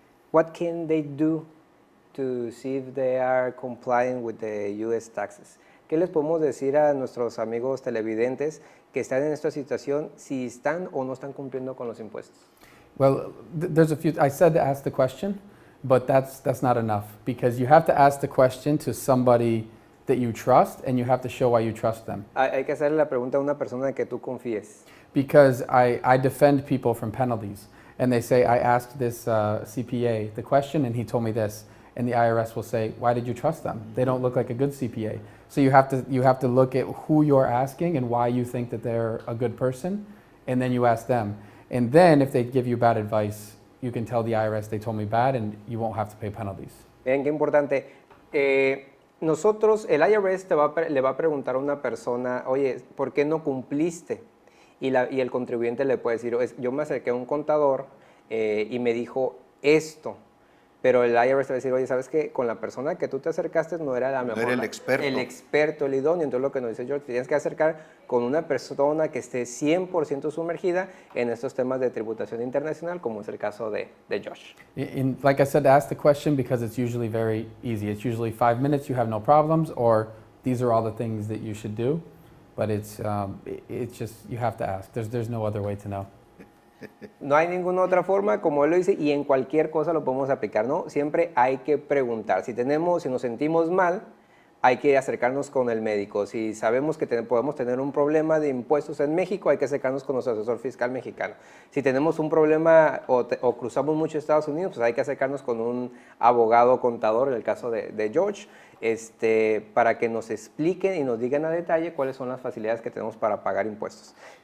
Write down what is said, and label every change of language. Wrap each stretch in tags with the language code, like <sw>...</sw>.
<en>What can they do to see if they are complying with the U.S. taxes?</en> <es>¿Qué les podemos decir a nuestros amigos televidentes que están en esta situación, si están o no están cumpliendo con los impuestos?</es> <en>Well, there's a few. I said to ask the question, but that's not enough because you have to ask the question to somebody that you trust, and you have to show why you trust them.</en> <es>Hay que hacerle la pregunta a una persona que tú confíes.</es> <en>Because I defend people from penalties, and they say I asked this CPA the question, and he told me this, and the IRS will say, why did you trust them? They don't look like a good CPA. So you have to look at who you're asking and why you think that they're a good person, and then you ask them. And then if they give you bad advice, you can tell the IRS they told me bad, and you won't have to pay penalties.</en> <es>Bien, qué importante. Nosotros, el IRS le va a preguntar a una persona, oye, ¿por qué no cumpliste? Y el contribuyente le puede decir, yo me acerqué a un contador y me dijo esto. Pero el IRS te va a decir, oye, ¿sabes qué? Con la persona que tú te acercaste no era la mejor. No era el experto. El experto, el idóneo. Entonces lo que nos dice George, tienes que acercar con una persona que esté 100% sumergida en estos temas de tributación internacional, como es el caso de Josh.</es> <en>Like I said, ask the question because it's usually very easy. It's usually 5 minutes, you have no problems, or these are all the things that you should do. But it's just, you have to ask. There's no other way to know.</en> <es>No hay ninguna otra forma, como él lo dice, y en cualquier cosa lo podemos aplicar, ¿no? Siempre hay que preguntar. Si nos sentimos mal, hay que acercarnos con el médico. Si sabemos que podemos tener un problema de impuestos en México, hay que acercarnos con nuestro asesor fiscal mexicano. Si tenemos un problema o cruzamos mucho Estados Unidos, pues hay que acercarnos con un abogado contador, en el caso de George, para que nos expliquen y nos digan a detalle cuáles son las facilidades que tenemos para pagar impuestos.</es>